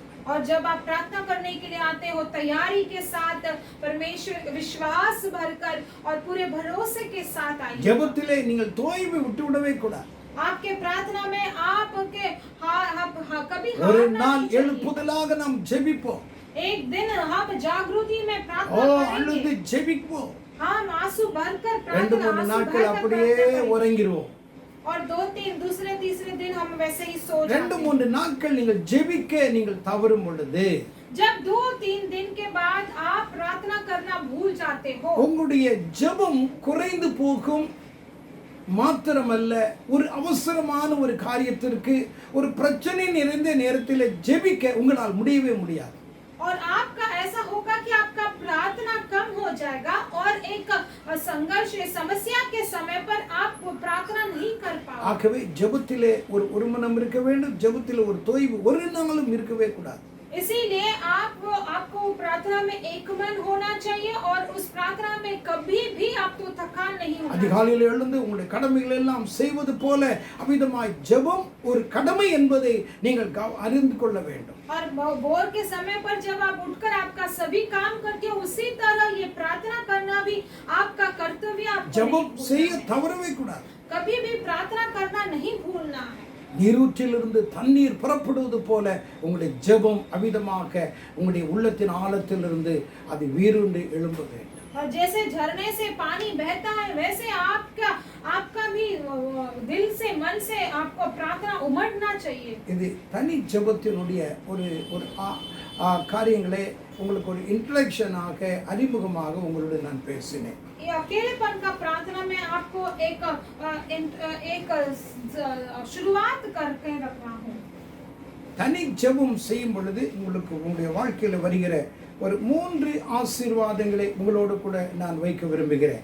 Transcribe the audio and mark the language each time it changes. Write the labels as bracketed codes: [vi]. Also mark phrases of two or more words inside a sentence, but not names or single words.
[hi] और जब आप प्रार्थना करने के लिए आते हो तैयारी के साथ, परमेश्वर विश्वास भरकर और पूरे भरोसे के साथ आइए। [ta] ஜெபத்திலே நீங்கள் தோய்வு விட்டுவிடவே கூடாது. [hi] आपके प्रार्थना में आपके कभी [ta] ஒரு [hi] हार [ta] நாள் [hi] नहीं चाहिए। [ta] எழுப்புதலாக நாம் ஜெபிப்போம். [hi] एक दिन हम जागृति में ஓ प्रार्थना [ta] அழுது [hi] करेंगे, [ta] ஜெபிப்போம். [hi] हम आंसू भरकर 2-3 आंसू [ta] நாட்கள் [hi] भरकर [ta] அப்படியே [hi] प्रार्थना करेंगे। [ta] உறங்கிடுவோம். [hi] और 2-3 दूसरे तीसरे दिन हम वैसे ही सो जाते हैं। [ta] 2-3 நாட்கள் நீங்கள் ஜெபிக்க நீங்கள் தவறும் பொழுது [hi] जब 2-3 दिन के बाद आप प्रार्थना करना भूल जाते हो, [ta] உங்களுடைய ஜெபம் குறைந்து போகும். மாத்திரமல்ல, ஒரு அவசரமான ஒரு காரியத்திற்கு ஒரு பிரச்சனை நிறைந்த நேரத்தில் ஜெபிக்க உங்களால் முடியவே முடியாது. [hi] और आपका ऐसा होगा कि आपका प्रार्थना कम हो जाएगा और एक संघर्ष समस्या के समय पर आप प्रार्थना नहीं कर पाओगे। [ta] ஆகவே ஜெபத்திலே ஒரு மனம் இருக்க வேண்டும். ஜெபத்திலே ஒரு தொய்வு ஒரு நாளும் இருக்கவே கூடாது. [hi] इसीलिए आपको प्रार्थना में एक मन होना चाहिए और उस प्रार्थना में कभी भी आपको थकान नहीं होना चाहिए। [ta] அதிகாலையில் எழுந்து உங்களுடைய கடமைகள் எல்லாம் செய்வது போல அமிதமாய் ஜெபம் ஒரு கடமை என்பதை நீங்கள் அறிந்து கொள்ள வேண்டும். [hi] और भोर के समय पर जब आप उठकर आपका सभी काम करते हो, उसी तरह ये प्रार्थना करना भी आपका कर्तव्य। आपको [ta] ஜெபம் [hi] नहीं [ta] செய்ய [hi] भूलना है। [ta] தவறவே கூடாது. [hi] कभी भी प्रार्थना करना नहीं भूलना है। [ta] நீரூற்றிலிருந்து தண்ணீர் புறப்படுவது போல உங்களுடைய ஜெபம் அமிதமாக உங்களுடைய உள்ளத்தின் ஆழத்திலிருந்து அது வீறுண்டு எழும்ப வேண்டும். [hi] और जैसे झरने से पानी बहता है, वैसे आपका भी दिल से मन से आपको प्रार्थना उमड़ना चाहिए। [ta] இது தனி ஜெபத்தினுடைய ஒரு காரியங்களை உங்களுக்கு ஒரு இன்ட்ரோடக்ஷனாக அறிமுகமாக உங்களோடு நான் பேசினேன். [hi] ये अकेलेपन का प्रार्थना में आपको एक शुरुआत करके रख रहा हूँ। [ta] தனி ஜெபம் செய்யும் பொழுது உங்களுக்கு உங்களுடைய வாழ்க்கையில வருகிற ஒரு 3 ஆசீர்வாதங்களை உங்களோடு கூட நான் வைக்க விரும்புகிறேன்.